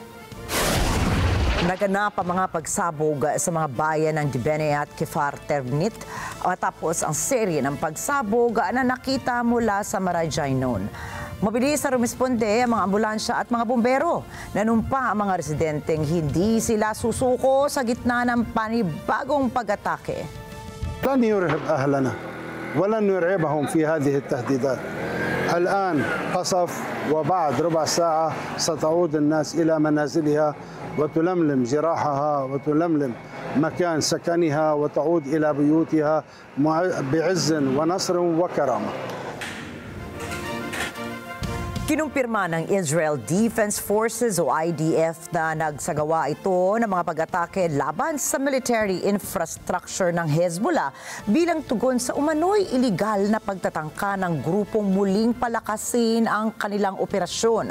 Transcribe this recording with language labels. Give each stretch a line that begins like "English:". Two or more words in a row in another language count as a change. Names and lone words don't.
Filipino: Naganap ang mga pagsabog sa mga bayan ng Dibene at Kfar Ternit matapos ang serye ng pagsabog na nakita mula sa Marajaynon. Mabilis na rumisponde ang mga ambulansya at mga bumbero. Nanumpa ang mga residenteng hindi sila susuko sa gitna ng panibagong pag-atake.
Arabic: لن يرهب أهلنا ولن نرهبهم في هذه التهديدات. الآن قصف وبعد ربع ساعة ستعود الناس إلى منازلها وتلملم جراحها وتلملم مكان سكنها وتعود إلى بيوتها بعز ونصر وكرامة.
Filipino: Kinumpirma ng Israel Defense Forces o IDF na nagsagawa ito ng mga pag-atake laban sa
English: military infrastructure
Filipino: ng Hezbollah bilang tugon sa umano'y iligal na pagtatangka ng grupong muling palakasin ang kanilang operasyon.